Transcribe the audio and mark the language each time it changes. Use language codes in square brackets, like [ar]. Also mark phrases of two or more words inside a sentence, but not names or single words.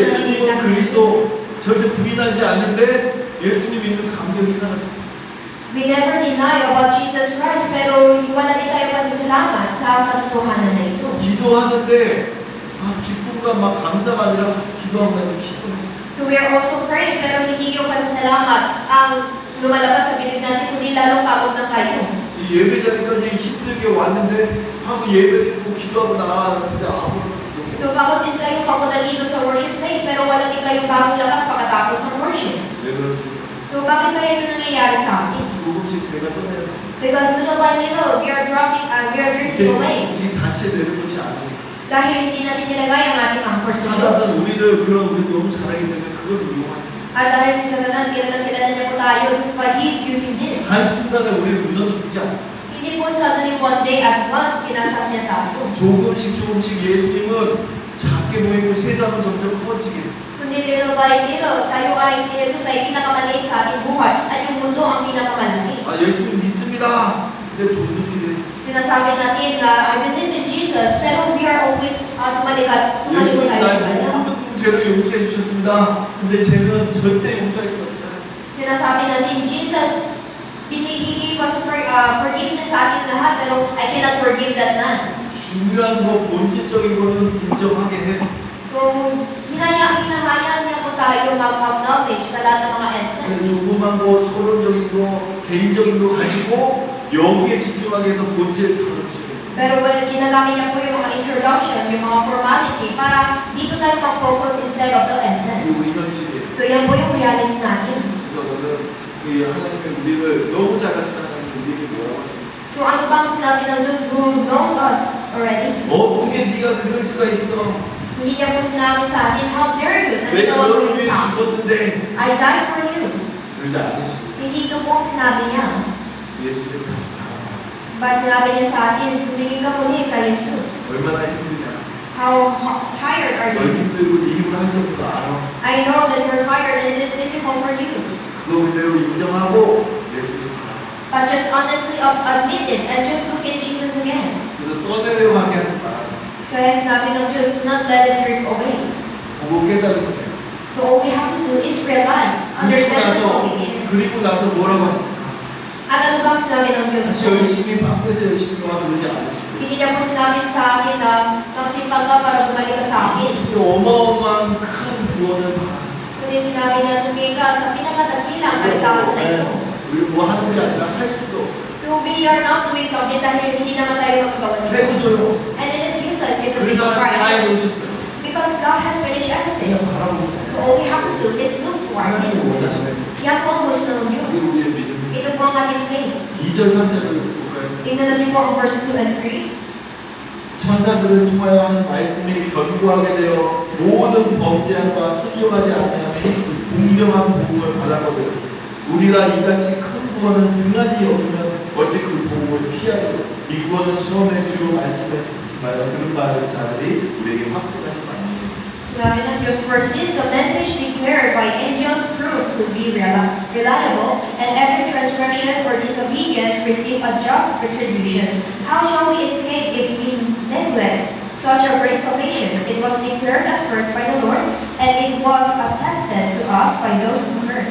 [ko] 예수님은 그리스도 절대 부인하지 않는데 예수님 있는 감격이 사라져요. [en] We never deny about Jesus Christ, [tl] pero wala din tayo pasasalamat sa katotohanan na ito. [ko] 기도하는데 기쁨과 막 감사가 아니라 기도하면 기쁨. [en] So we are also praying, [tl] pero hindi yung pasasalamat ang lumalabas sa bibig natin, kundi lalong pagod na tayo. [ko] 이 예배 자리까지 힘들게 왔는데 하고 예배 드리고 기도하고 나왔는데 아무런 감동이 [tl] So pagod din kayo, pagod na dito sa worship place, pero wala din kayong bagong lakas pagkatapos ng worship. [ko] 왜 그렇습니까? [tl] So bakit kaya ito nangyayari sa atin? [ko] 조금씩 배가 떠나요. [en] Because little by little, we are drifting away. [ko] 이 단체 내려놓지 않으니까 [tl] Dahil hindi natin nilagay ang ating anchor sa Diyos. [ko] 사단은 우리를 그런 우리 너무 잘하기 때문에 그걸 이용하는 [tl] At dahil si Satanas, kilala niya po tayo, [en] that's why he is using this. [ko] 한순간에 우리를 무너뜨리지 않습니다. [tl] Hindi po [en] suddenly one day at once, [tl] kinasap niya tayo. [ko] 조금씩 예수님은 작게 보이고 세상은 점점 커지게 [en] Kundi little by little, [tl] tayo ay si Jesus ay pinakamaliit sa ating buhay at yung mundo ang pinakamalaki. [ko] 예수님 믿습니다. 근데 돈들이 [tl] Sinasabi natin na [en] I believe in Jesus, pero we are always tumalikod [ko] 예수님 [tl] tayo sa [ko] 나의 [tl] Kanya. [ko] 모든 죄를 용서해 주셨습니다. 근데 죄는 절대 용서할 수 없어요. [tl] Sinasabi natin, Jesus, binibigay ko sa forgiveness sa ating lahat, pero [en] I cannot forgive that man. [ko] 중요한 거 본질적인 거는 인정하게 해. [tl] So, hinahayaan niya po tayo mag-acknowledge sa lahat ng mga essence. [ko] 조그만 거, 서론적인 거, 개인적인 거 가지고 여기에 집중하게 해서 본질 가르치게. [tl] Pero ginagamit niya po yung mga introduction, yung mga formality, para dito tayo mag-focus [en] instead of the essence. [ko] 그리고 우리 현실이에요. [tl] So, yan po yung reality natin. [ko] 그래서 오늘 이 하나님의 우리를 너무 잘 아시는 하나님 우리에게 뭐라고 하십니까? [tl] So, ano bang sinabi ng Diyos [en] who knows us already? [ko] 어떻게 네가 그럴 수가 있어? [tl] Hindi niya po sinabi sa atin, [en] how dare you, [tl] na [ko] 내가 [tl] ginawa mo [ko] 너를 [tl] yun [ko] 위해 [tl] sa akin. [ko] 죽었는데 [en] I died for you. [ko] 그러지 않으시고 [tl] Hindi ito po ang sinabi niya. [ko] 예수님 다시 가라. [tl] Ba sinabi niya sa atin, tumingin ka muli kay Jesus. [ko] 얼마나 힘드냐? [en] How tired are [ko] 널 [en] you? [ko] 힘들고 네 힘으로 할 수 없는 거 알아. [en] I know that you're tired and it is difficult for you. [ko] 그거 그대로 인정하고 예수님 가라. [en] But just honestly admit it and just look at Jesus again. [ko] 그래서 떠내려가게 하지 마라. [tl] Kaya sinabi ng Diyos, [en] do not let it drift away. [ko] 보고 깨달은 거예요. [en] So all we have to do is realize, understand the salvation. [ko] 그리고 나서 뭐라고 하십니까? [tl] At ano bang sinabi ng Diyos? [ko] 같이 열심히 밖에서 열심히 와 그러지 않으시고 [tl] Hindi niya po sinabi sa akin na magsimpang ka para bumalik ka sa akin. [ko] 그 어마어마한 큰 구원을 받아. [tl] Kundi sinabi niya, tumingin ka sa pinakadakilang kaligtasan na ito. [ko] 우리 뭐 하는 게 아니라 할 수도 없어. [en] So we are not doing something [tl] dahil hindi naman tayo magagawa [ko] 해도 [tl] nito. [ko] 소용없어. [en] And it is useless if we [ko] 그래서 다 [en] try. [ko] 해놓으셨어요. [en] Because God has finished everything. [ko] 그냥 바라보고 [en] So all we have to do is look toward [ko] 하나님을 [en] Him. [ko] 원하시는 [tl] Yan po ang gusto ng Diyos. [ko] 그리고 우리의 믿음. [tl] Ito po ang ating faith. [ko] 2절 3절을 볼까요? [tl] Tingnan natin po ang [en] verse 2 and 3. [ko] 천사들을 통하여 하신 말씀이 견고하게 되어 모든 범죄함과 순종하지 않는 공정한 복음을 받았거든. 우리가 이같이 큰 구원을 등한히 여기면 어찌 그 복음을 피하리요. 이 구원은 처음에 주로 말씀하신 들은 바를 자들이 우리에게 확증하신 바입니다. [tl] Sinabi ng Diyos, [en] for since the message declared by angels proved to be reliable, and every transgression or disobedience receive a just retribution, how shall we escape if we neglect such a great salvation? It was declared at first by the Lord, and it was attested to us by those who heard.